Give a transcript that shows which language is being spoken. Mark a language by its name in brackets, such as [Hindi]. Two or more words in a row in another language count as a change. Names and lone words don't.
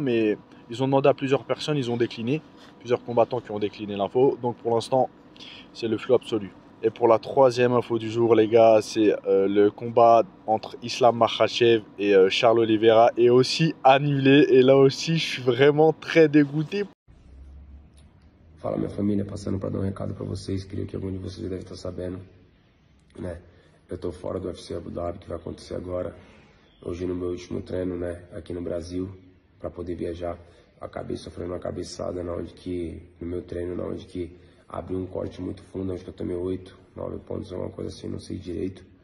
[French] Mais ils ont demandé à plusieurs personnes, ils ont décliné. Plusieurs combattants qui ont décliné l'info. Donc pour l'instant, c'est le flou absolu. Et pour la troisième info du jour, les gars, c'est le combat entre Islam Makhachev et Charles Oliveira est aussi annulé. Et là aussi, je suis vraiment très dégoûté. [Portuguese] Fala, minha família, passando para dar recado para vocês, creio que algum de vocês já deve estar sabendo, né? Eu tô fora do UFC Abu Dhabi, que vai acontecer agora, hoje no meu último treino, né, aqui no Brasil, para poder viajar. Acabei sofrendo uma cabeçada no meu treino, na onde que abriu um corte muito fundo, onde que eu tomei 8, 9 pontos, alguma coisa assim, não sei direito.